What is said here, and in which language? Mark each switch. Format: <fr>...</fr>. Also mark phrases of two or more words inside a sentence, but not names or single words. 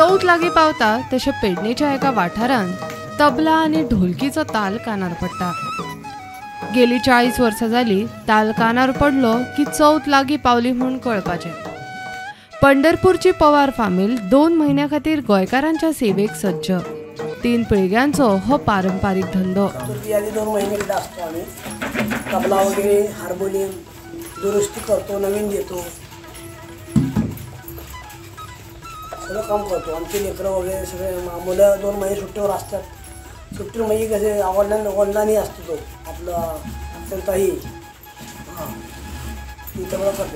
<kok>लागी पावता तशे पेडणेच्या एका वाठारांत तबला आणि ढोलकीचो ताल कानार पडटा। गेली 40 वर्सां जाली ताल कानार पडलो की चौथ लागी पावली म्हूण कळपाचें। पंढरपूरची पवार फामील 2 महिन्यां खातीर गोंयकारांच्या सेवेक सज्ज। 3 पिळग्यांचो हो पारंपारीक धंदो।</kok> <mr>2 महिने असतो आम्ही तबला वगैरे हार्मोनियम दुरुस्ती करतो, नवीन देतो, सगळं काम करतो। आमचे लेकरं वगैरे सगळे मुलं 2 महिने सुट्टीवर असतात। सुट्टी म्हणजे कसे ऑनलाईन असतो तो आपला अत्यंतही ती सगळं करते।</mr>